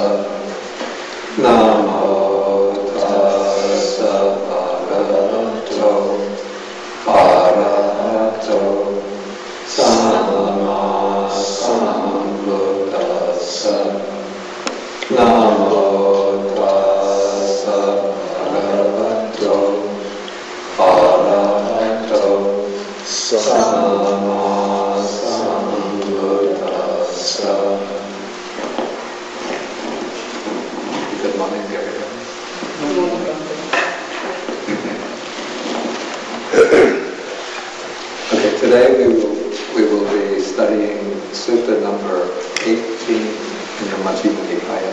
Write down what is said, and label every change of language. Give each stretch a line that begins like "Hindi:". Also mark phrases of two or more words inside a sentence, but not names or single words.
Pali: Namo Tassa Bhagavato Arahato Samma Sambuddhassa. Namo Tassa Bhagavato Arahato Samma Sambuddhassa.
English: Good morning, everybody. Okay, today we will be studying Sutta number 18 in the Majjhima Nikaya.